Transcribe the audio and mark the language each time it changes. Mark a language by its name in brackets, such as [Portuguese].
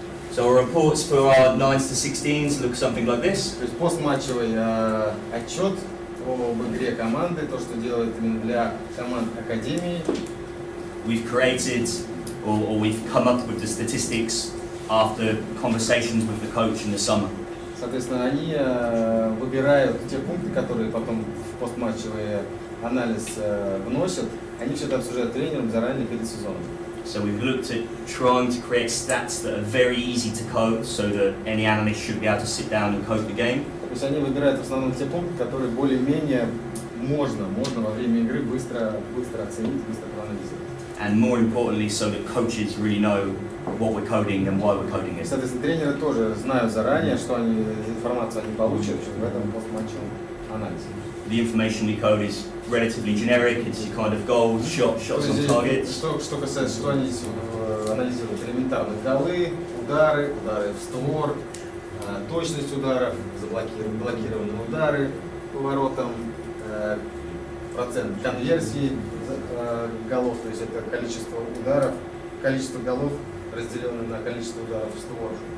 [English] So our reports for our 9s to 16s look something like this. [Russian] То есть постматчевый отчет об игре команды, то, что делает именно для команд академии. [English] We've created or we've come up with the statistics after conversations with the coach in the summer. [Russian] Соответственно, они выбирают те пункты, которые потом в постматчевый анализ вносят, они все это обсуждают тренером заранее перед сезоном. [English] So we've looked at trying to create stats that are very easy to code, so that any analyst should be able to sit down and code the game. [Russian] То есть они выбирают в основном те пункты, которые более-менее можно во время игры быстро оценить, быстро проанализировать. [English] And more importantly, so that coaches really know what we're coding and why we're coding it. [Russian] Соответственно, тренеры тоже знают заранее, что информацию они получат в этом постматчевом анализе. [English] The information we code is relatively generic. It's your kind of goals, shots on targets. [Russian] Что касается, что они анализируют, элементарные голы, удары в створ, точность ударов, блокированные удары по воротам, процент конверсии голов, то есть это количество ударов, количество голов, разделенное на количество ударов в створ.